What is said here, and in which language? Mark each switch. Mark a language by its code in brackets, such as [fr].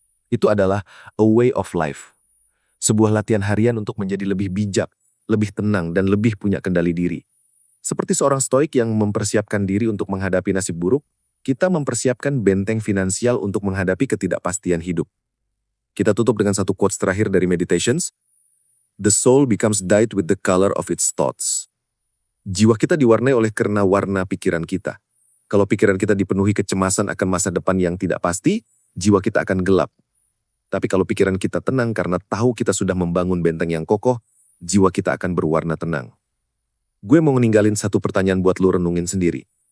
[id] Itu adalah [en] a way of life. [id] Sebuah latihan harian untuk menjadi lebih bijak, lebih tenang, dan lebih punya kendali diri. Seperti seorang stoik yang mempersiapkan diri untuk menghadapi nasib buruk, kita mempersiapkan benteng finansial untuk menghadapi ketidakpastian hidup. Kita tutup dengan satu quotes terakhir dari Meditations. [en] The soul becomes dyed with the color of its thoughts. [id] Jiwa kita diwarnai oleh kerna warna pikiran kita. Kalau pikiran kita dipenuhi kecemasan akan masa depan yang tidak pasti, jiwa kita akan gelap. Tapi kalau pikiran kita tenang karena tahu kita sudah membangun benteng yang kokoh, jiwa kita akan berwarna tenang. Gue mau ninggalin satu pertanyaan buat lu renungin sendiri.